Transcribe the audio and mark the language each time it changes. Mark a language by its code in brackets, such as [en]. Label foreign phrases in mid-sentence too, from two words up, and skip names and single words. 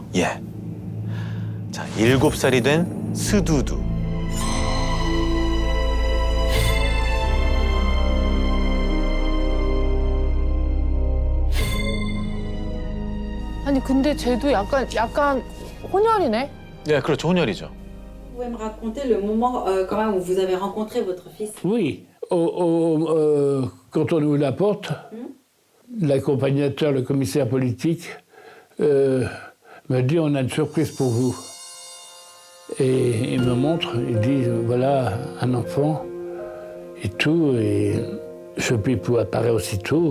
[ko] 예. 자, 7살이 된 스두두. 아니 근데 쟤도 약간 혼혈이네. 예, 그렇죠. 혼혈이죠. [fr] Vous pouvez me raconter le moment quand même où vous avez rencontré votre fils? Oui, quand on ouvre la porte, l'accompagnateur, le commissaire politique, me dit on a une surprise pour vous. Et il me montre, il dit voilà un enfant et tout, et Chepipou apparaît aussitôt.